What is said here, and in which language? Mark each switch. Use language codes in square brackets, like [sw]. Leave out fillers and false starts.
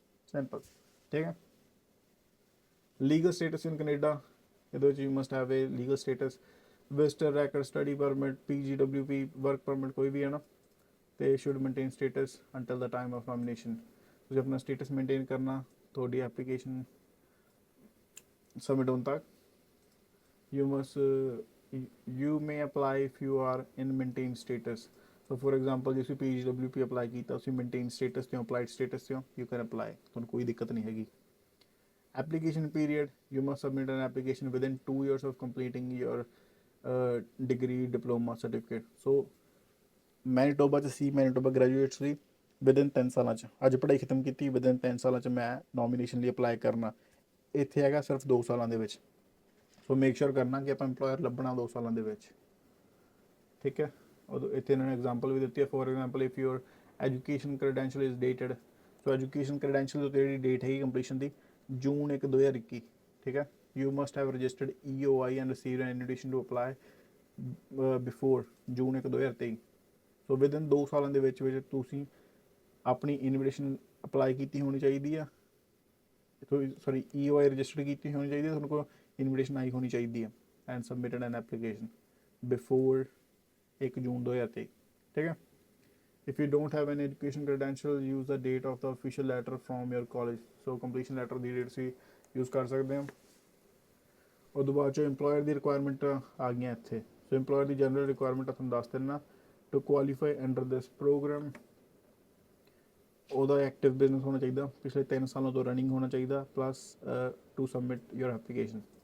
[en] Simple, ਠੀਕ ਹੈ। Legal status in Canada, [pa] ਇਹਦੇ ਵਿੱਚ [en] you must have a legal status, visitor record, study permit, PGWP, work permit [pa] ਕੋਈ ਵੀ ਹੈ ਨਾ, ਤੇ [en] Should maintain status until the time of nomination. [pa] ਤੁਸੀਂ ਆਪਣਾ ਸਟੇਟਸ ਮੇਨਟੇਨ ਕਰਨਾ ਤੁਹਾਡੀ ਐਪਲੀਕੇਸ਼ਨ ਸਬਮਿਟ ਹੋਣ ਤੱਕ। [en] you must you may apply if you are in maintain status. So for example [pa] ਜੇ ਤੁਸੀਂ PGWP ਅਪਲਾਈ ਕੀਤਾ, ਤੁਸੀਂ ਮੇਨਟੇਨ ਸਟੇਟਸ ਤੇ ਹੋ, ਅਪਲਾਈਡ ਸਟੇਟਸ ਤੇ ਹੋ, [en] you can apply, [pa] ਤੁਹਾਨੂੰ ਕੋਈ ਦਿੱਕਤ ਨਹੀਂ ਹੈਗੀ। [en] Application period, you must submit an application within 2 years of completing your degree, diploma, certificate. [pa] So Manitoba 'ਚ ਸੀ, ਮੈਨੀਟੋਬਾ ਗ੍ਰੈਜੂਏਟ ਸੀ, ਵਿਦਿਨ 3 ਸਾਲਾਂ 'ਚ ਅੱਜ ਪੜ੍ਹਾਈ ਖਤਮ ਕੀਤੀ, ਵਿਦਿਨ 3 ਸਾਲਾਂ 'ਚ ਮੈਂ ਨੋਮੀਨੇਸ਼ਨ ਲਈ ਅਪਲਾਈ ਕਰਨਾ। ਇੱਥੇ ਹੈਗਾ ਸਿਰਫ 2 ਸਾਲਾਂ ਦੇ ਵਿੱਚ। ਸੋ ਮੇਕ ਸ਼ੋਰ ਕਰਨਾ ਕਿ ਆਪਾਂ ਇੰਪਲੋਇਰ ਲੱਭਣਾ 2 ਸਾਲਾਂ ਦੇ ਵਿੱਚ, ਠੀਕ ਹੈ। ਉਦੋਂ ਇੱਥੇ ਇਹਨਾਂ ਨੇ ਐਗਜ਼ਾਮਪਲ ਵੀ ਦਿੱਤੀ ਹੈ। [en] for example if your education credential is dated, [pa] so education credential ਤੋਂ ਜਿਹੜੀ ਡੇਟ ਹੈਗੀ ਕੰਪਲੀਸ਼ਨ ਦੀ, ਜੂਨ 1 2021, ਠੀਕ ਹੈ। [en] You must have registered EOI and received an invitation to apply before June 1 2023। [pa] So within 2 ਸਾਲਾਂ ਦੇ ਵਿੱਚ ਤੁਸੀਂ ਆਪਣੀ ਇਨਵੀਟੇਸ਼ਨ ਅਪਲਾਈ ਕੀਤੀ ਹੋਣੀ ਚਾਹੀਦੀ ਆ, ਸੌਰੀ EOI ਰਜਿਸਟਰਡ ਕੀਤੀ ਹੋਣੀ ਚਾਹੀਦੀ ਹੈ, ਤੁਹਾਨੂੰ ਕੋਲ ਇਨਵੀਟੇਸ਼ਨ ਆਈ ਹੋਣੀ ਚਾਹੀਦੀ ਹੈ, [en] and submitted an application before 1 June 2023, [pa] ਠੀਕ ਹੈ। [en] If you don't have any education credential, use the date of the official letter from your college. [pa] So completion letter ਦੀ date ਸੀ use ਕਰ ਸਕਦੇ ਹਾਂ। ਉਦੋਂ ਬਾਅਦ 'ਚੋਂ ਇੰਪਲੋਇਰ ਦੀ ਰਿਕੁਆਇਰਮੈਂਟ ਆ ਗਈਆਂ ਇੱਥੇ। ਸੋ ਇੰਪਲੋਇਰ ਦੀ ਜਨਰਲ ਰਿਕੁਆਇਰਮੈਂਟ ਤੁਹਾਨੂੰ ਦੱਸ ਦਿੰਦਾ। [en] to qualify under this program, [pa] ਉਹਦਾ ਐਕਟਿਵ ਬਿਜ਼ਨਸ ਹੋਣਾ ਚਾਹੀਦਾ, ਪਿਛਲੇ 3 ਸਾਲਾਂ ਤੋਂ ਰਨਿੰਗ ਹੋਣਾ ਚਾਹੀਦਾ, [en] Plus to submit your application.